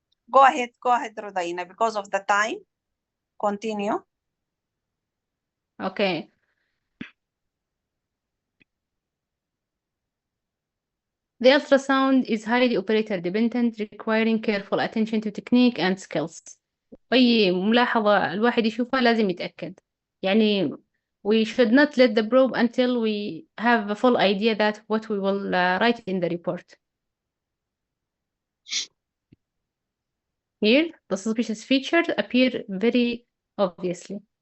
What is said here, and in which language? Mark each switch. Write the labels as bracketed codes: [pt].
[en] Go ahead, Rhodiana, because of the time. Continue. Okay. The ultrasound is highly operator dependent, requiring careful attention to technique and skills. [ar] أي ملاحظة الواحد يشوفها لازم يتأكد. [en] يعني we should not let the probe until we have a full idea that what we will write in the report. Here, the suspicious features appear very obviously.